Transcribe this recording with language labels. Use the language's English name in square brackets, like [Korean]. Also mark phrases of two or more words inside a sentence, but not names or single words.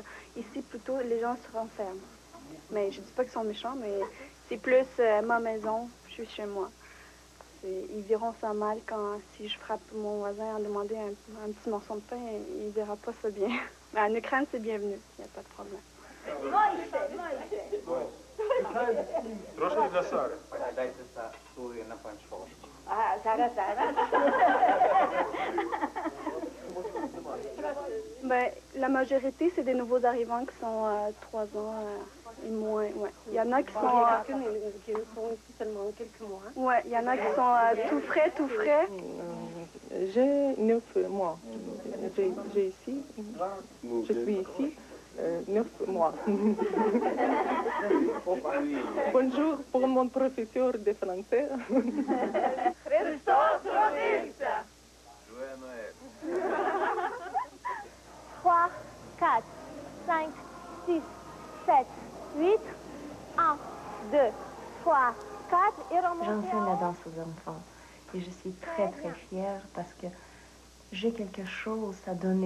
[French] Ici, plutôt, les gens se renferment. Mais je dis pas qu'ils sont méchants, mais c'est plus ma maison, je suis chez moi. Ils verront ça mal quand, si je frappe mon voisin en demandant un petit morceau de pain, il verra pas ça bien. Mais en Ukraine, c'est bienvenu, il n'y a pas de problème. [Ukrainian] Трошки для Сари. Дайте Сарі на панчо. Зараз. [French] Ben, la majorité, c'est des nouveaux arrivants qui sont 3 ans et moins. Ouais. Il y en a qui sont... qui sont ici seulement quelques mois. Ouais, il y en a qui sont tout frais, tout frais. J'ai 9 mois. J'ai ici, je suis ici 9 mois. Bonjour pour mon professeur de français. [Ukrainian] Христос родився! [French] 3, 4, 5, 6, 7, 8, 1, 2, 3, 4 et remonter. J'enseigne la danse aux enfants et je suis très très fière parce que j'ai quelque chose à donner.